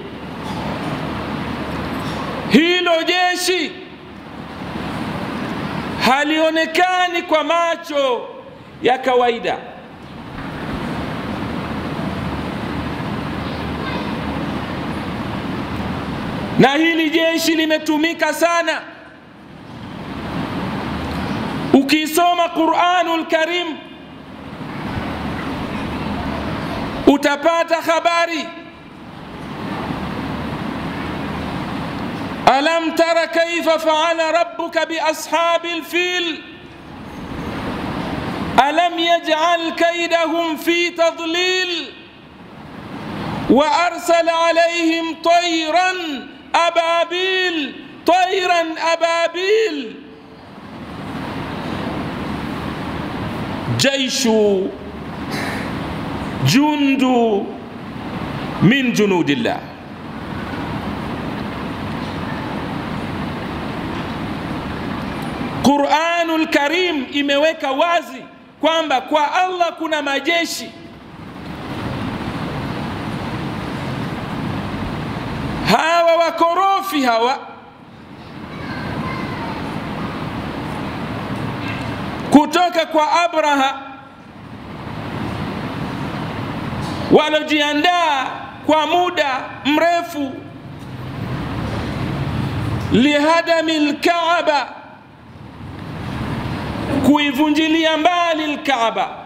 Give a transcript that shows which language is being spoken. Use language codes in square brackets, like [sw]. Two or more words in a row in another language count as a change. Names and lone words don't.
[sw] Hilo jeshi halionekani kwa macho ya kawaida, na hili jeshi limetumika sana. Ukisoma Qur'anul Karim utapata habari, [ar] ألم تر كيف فعل ربك بأصحاب الفيل ألم يجعل كيدهم في تضليل وأرسل عليهم طيرا أبابيل جيش جند من جنود الله. [sw] Qur'anul Karim imeweka wazi kwamba kwa Allah kuna majeshi. Hawa wakorofi hawa kutoka kwa Abraha walojiandaa kwa muda mrefu [ar] لهدم الكعبة, [sw] kuivunjilia mbali al-Kaaba.